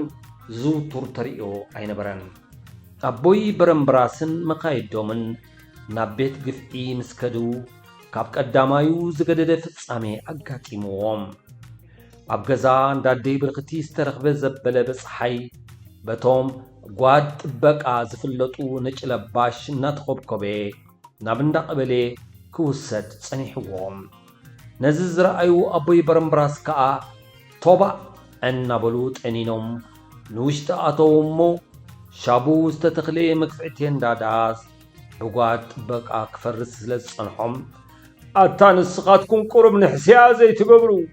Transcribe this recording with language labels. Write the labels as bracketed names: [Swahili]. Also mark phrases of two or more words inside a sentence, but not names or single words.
[Tigrinya] ዝውቱር ተርእዮ ኣይነበረን ኣቦይ በረምብራስን መኻይዶምን ናብ ቤት ግፍዒ ምስ ከዱ ካብ ቀዳማዩ ዝገደደ ፍጻሜ ኣጋጢምዎም ኣብ ገዛ እንዳደይ ብርክቲ ዝተረኽበ ዘበለ በፀሓይ በቶም ጓድ ጥበቃ ዝፍለጡ ነጭ ለባሽ እናተኸብከበ ናብ እንዳ ቀበሌ ክውሰድ ጸኒሕዎም ነዚ ዝረኣዩ ኣቦይ በረምብራስ ከዓ ቶባ እናበሉ ጠኒኖም ንውሽጢ ኣተው እሞ ሻቡ ዝተተኽለ መክፍዕቴ እንዳዳስ ብጓድ ጥበቃ ክፈርስ ስለ ዝጸንሖም ኣታ ንስኻትኩም ቁሩብ ንሕስያ ዘይትገብሩ